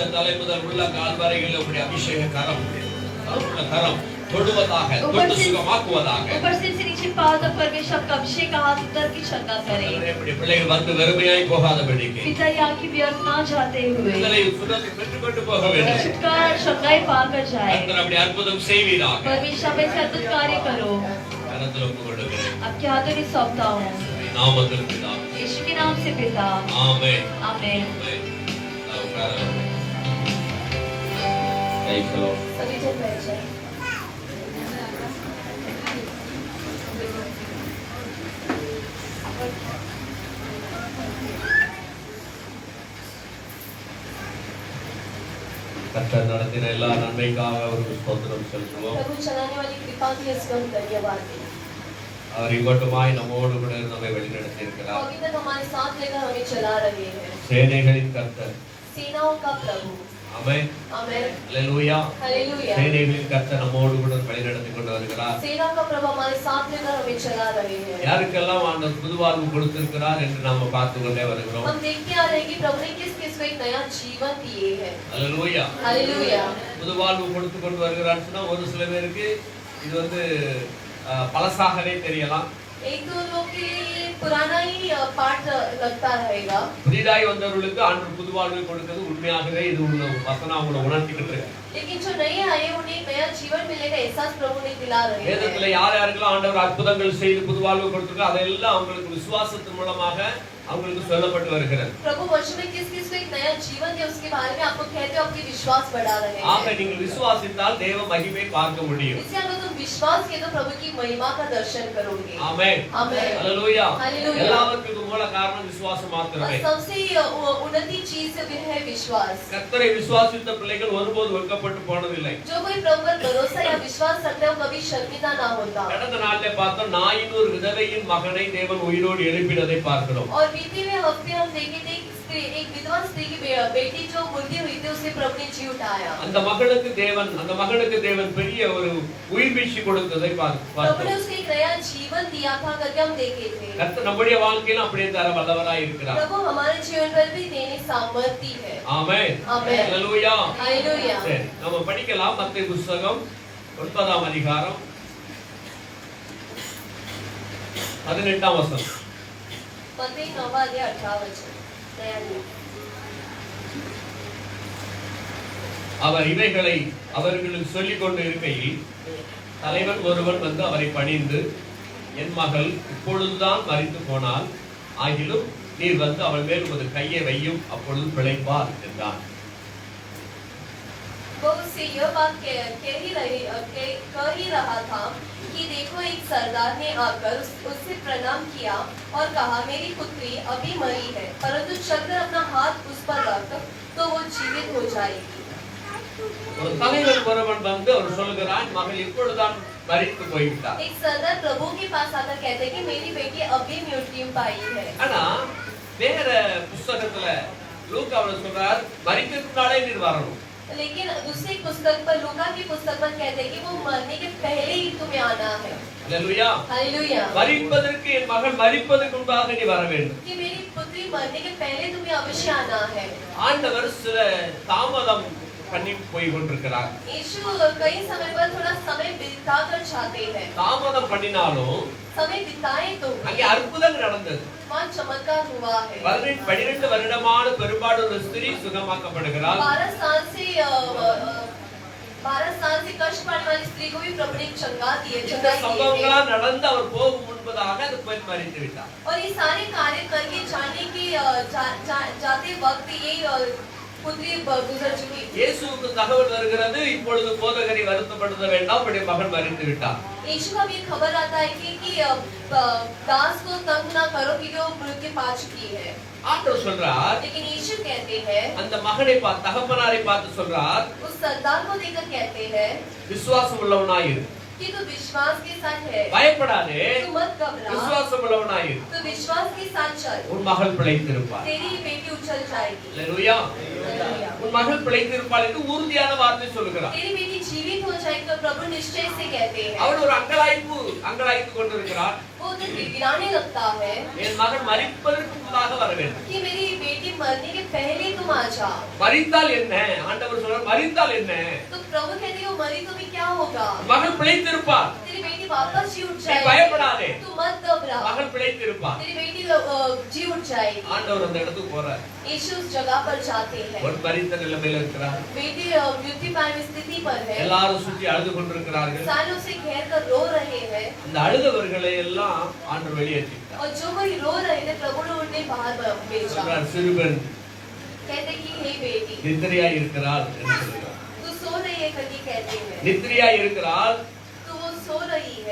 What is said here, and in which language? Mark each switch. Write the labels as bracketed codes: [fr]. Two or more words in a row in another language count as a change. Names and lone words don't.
[hi] ऊपर से नीचे पाँव तक परमेश्वर आपका अभिषेक का हाथ उतर की शंका करे। पिता यहाँ की व्यर्थ ना जाते हुए छुटकारा शंकाएं पाकर जाए। परमेश्वर में से अद्भुत कार्य करो। [ta] கரத்துல ஒப்பு கொடுக்கிறேன். [hi] आपके हाथों में सौंपता हूँ [ta] நாமத்தில் பிதாவே. [hi] यीशु के नाम से पिता [ta] ஆமென். [hi] आमीन। [ta] ஆமென். நான் உட்காரலாம். [en] Praise the Lord. [hi] सभी जन बैठ जाएं। [ta] கர்த்தர் நடத்தின எல்லா நன்மைக்காக அவருக்கு ஸ்தோத்திரம் செலுத்துவோம். [hi] प्रभु चलाने वाली कृपा के लिए इसको हम धन्यवाद दें। [ta] அவர் இங்கோட்டுமாய் நம்மோடு கூட இருந்து நம்மை வழிநடத்தி இருக்கிறார். [hi] अभी तक हमारे साथ लेकर हमें चला रहे हैं। [ta] சேனைகளின் கர்த்தர். [hi] सेनाओं का प्रभु [ta] ஆமென். [hi] आमीन। [ta] அல்லேலூயா. [hi] हालेलुया। [ta] சேனைகளின் கர்த்தர் நம்மோடு கூட வழிநடத்தி கொண்டு வருகிறார். [hi] सेना का प्रभु हमारे साथ लेकर हमें चला रहे हैं। [ta] யாருக்கெல்லாம் ஆண்டவர் புது வாழ்வு கொடுத்திருக்கிறார் என்று நாம பார்த்து கொண்டே வருகிறோம். [hi] हम देखते आ रहे हैं कि प्रभु ने किस किस को एक नया जीवन दिए हैं। [ta] அல்லேலூயா. [hi] हालेलुया। [ta] புது வாழ்வு கொடுத்து கொண்டு வருகிறான்னு சொன்னா ஒரு சில பேருக்கு இது வந்து பழசாகவே தெரியலாம். [hi] एक दो लोग के लिए पुराना ही पाठ लगता रहेगा। [ta] புதிதாய் வந்தவர்களுக்கு ஆண்டவர் புது வாழ்வை கொடுக்கிறது உண்மையாகவே இது உள்ள வசனம் அவங்களை உணர்த்திக்கிட்டு இருக்கு. [hi] लेकिन जो नए आए उन्हें नया जीवन मिलेगा एहसास प्रभु ने दिला रहे हैं। [ta] வேதத்துல யார் யாருக்கெல்லாம் ஆண்டவர் அற்புதங்கள் செய்து புது வாழ்வு கொடுத்திருக்கோ அதெல்லாம் அவங்களுக்கு விசுவாசத்தின் மூலமாக அவங்களுக்கு சொல்லப்பட்டு வருகிறது. [hi] प्रभु वचन में किस किस को एक नया जीवन दिया उसके बारे में आपको कहते हो आपकी विश्वास बढ़ा रहे हैं। [ta] ஆக நீங்கள் விசுவாசித்தால் தேவ மகிமை பார்க்க முடியும். [hi] इसलिए अगर तुम विश्वास किए तो प्रभु की महिमा का दर्शन करोगे। [ta] ஆமென். [hi] आमीन। [ta] ஹalleluya. [hi] हालेलुया। [ta] எல்லாவற்றுக்கும் மூல காரணம் விசுவாசம் மாத்திரமே. [hi] सबसे उन्नति चीज है विश्वास। [ta] கர்த்தரை விசுவாசித்த பிள்ளைகள் ஒருபோது வெட்கப்பட்டு போனதில்லை. [hi] जो कोई प्रभु पर भरोसा या विश्वास रखता है वो कभी शर्मिंदा ना होता। [ta] கடந்த நாளிலே பார்த்தோம் நாயின் ஒரு விதவையின் மகனை தேவன் உயிரோடு எழுப்பினதை பார்க்கிறோம். [hi] और बीते हुए हफ्ते हम देखे थे एक विधवा स्त्री की बेटी जो मुर्दी हुई थी उसे प्रभु ने जी उठाया। [ta] அந்த மகனுக்கு தேவன் பெரிய ஒரு உயிர் வீழ்ச்சி கொடுத்ததை [hi] प्रभु [ta] பார்த்தோம். [hi] ने उसको एक नया जीवन दिया था करके हम देखे थे। [ta] கர்த்தர் நம்முடைய வாழ்க்கையில அப்படியே தர வல்லவராய் இருக்கிறார். [hi] प्रभु हमारे जीवन पर भी देने सामर्थ्य है। [ta] ஆமென். [hi] आमीन। [ta] ஹalleluya. [hi] हालेलुया। [ta] சரி நாம படிக்கலாம் மத்தேயு புத்தகம் 9ஆம் அதிகாரம் 18ஆம் வசனம். [hi] मत्ती 9वां अध्याय 18वां वचन। नया नियम। [ta] அவர் இவைகளை அவர்களுக்கு சொல்லிக் கொண்டு இருக்கையில் தலைவன் ஒருவன் வந்து அவரை பணிந்து என் மகள் இப்பொழுதுதான் மரித்து போனாள் ஆகிலும் நீர் வந்து அவள் மேல் ஒரு கையை வையும் அப்பொழுது பிழைப்பார் என்றான். [hi] वो उससे यह बात कह ही रहा था कि देखो एक सरदार ने आकर उससे प्रणाम किया और कहा मेरी पुत्री अभी मरी है परंतु चलकर अपना हाथ उस पर रख तो वो जीवित हो जाएगी। [ta] ஒரு தலைவன் ஒருவன் வந்து அவர் சொல்கிறான் மகள் இப்பொழுதுதான் மரித்து போய்விட்டார். [hi] एक सरदार प्रभु के पास आकर कहते हैं कि मेरी बेटी अभी मृत्यु पाई है। [ta] ஆனா வேற புத்தகத்துல லூக்காவுல சொல்றார் மரிக்கிறதுனாலே நீர் வரணும். [hi] लेकिन दूसरी पुस्तक पर लूका की पुस्तक पर कहते हैं कि वो मरने के पहले ही तुम्हें आना है। [ta] அல்லேலூயா. [hi] हालेलुया। [ta] மரிப்பதற்கு என் மகள் மரிப்பதற்கு முன்பாக நீ வர வேண்டும். [hi] कि मेरी पुत्री मरने के पहले तुम्हें अवश्य आना है। [ta] ஆண்டவர் சில தாமதம் பண்ணி போய் கொண்டிருக்கிறார். [hi] यीशु कई समय पर थोड़ा समय बिताकर जाते हैं। [ta] தாமதம் பண்ணினாலும் [hi] समय बिताए तो [ta] அங்கே அற்புதம் நடந்தது. [hi] वहाँ चमत्कार हुआ है। [ta] 12 வருடமான பெரும்பாடு ஒரு ஸ்திரீ சுகமாக்கப்படுகிறாள். [hi] 12 साल से कष्ट पाने वाली स्त्री को भी प्रभु ने चंगा दिए। [ta] இந்த சம்பவங்களா நடந்து அவர் போகும் முன்பதாக அது பெண் மரித்து விட்டார். [hi] और ये सारे कार्य करके जाने के जाते वक्त ये पुत्री गुजर चुकी। [ta] இயேசுவுக்கு தகவல் வருகிறது இப்பொழுது போதகரை வருத்தப்படுத்த வேண்டாம் அவருடைய மகன் மரித்து விட்டார். [hi] यीशु का भी खबर आता है कि दास को तंग ना करो क्योंकि वो मृत्यु पा चुकी है। [ta] ஆண்டவர் சொல்றார் [hi] लेकिन यीशु कहते हैं [ta] அந்த மகனை பார்த்து தகப்பனாரை பார்த்து சொல்றார் [hi] उस सरदार को देखकर कहते हैं [ta] விசுவாசம் உள்ளவனாயிரு. [hi] कि तू विश्वास के साथ है। [ta] பயப்படாதே. [hi] तू मत घबरा। [ta] விசுவாசம் உள்ளவனாயிரு. [hi] तू विश्वास के साथ चल। [ta] உன் மகள் பிழைத்திருப்பாள். [hi] तेरी बेटी उछल जाएगी। [ta] அல்லேலூயா. [hi] हालेलुया। [ta] உன் மகள் பிழைத்திருப்பாள் என்று உறுதியான வார்த்தை சொல்கிறார். [hi] तेरी बेटी जीवित हो जाएगी तो प्रभु निश्चय से कहते हैं। [ta] அவள் ஒரு அங்கலாய்ப்பு கொண்டிருக்கிறார். [hi] वो तो गिड़गिड़ाने लगता है [ta] என் மகன் மரிப்பதற்கு முன்பாக வர வேண்டும். [hi] कि मेरी बेटी मरने के पहले तुम आ जाओ। [ta] மரித்தால் என்ன? ஆண்டவர் சொல்றார் மரித்தால் என்ன? [hi] तो प्रभु कहते हैं वो मरी तो भी क्या होगा? [ta] மகள் பிழைத்திருப்பார். [hi] तेरी बेटी वापस जी उठ [ta] நீ [hi] जाएगी। [ta] பயப்படாதே. [hi] तू मत घबरा। [ta] மகள் பிழைத்திருப்பார். [hi] तेरी बेटी जी उठ जाएगी। [ta] ஆண்டவர் அந்த இடத்துக்கு போறார். [hi] यीशु उस जगह पर जाते हैं। [ta] ஒரு மரித்த நிலைமையில இருக்கிறார். [hi] बेटी मृत्यु पाय स्थिति पर है। [ta] எல்லாரும் சுற்றி அழுது கொண்டிருக்கிறார்கள். [hi] सालों से घेर कर रो रहे हैं। [ta] அந்த அழுதவர்களை எல்லாம் ஆண்டவர் வெளியேற்றிட்டார். [hi] और जो वही रो रहे थे प्रभु ने उन्हें बाहर भेजा। [ta] சொல்றார் சிறுவன் [hi] कहते कि हे बेटी [ta] நித்திரையாய் இருக்கிறாள் என்று சொல்றார். [hi] तू सो रही है करके कहते हैं। [ta] நித்திரையாய் இருக்கிறாள். [hi] तो वो सो रही है।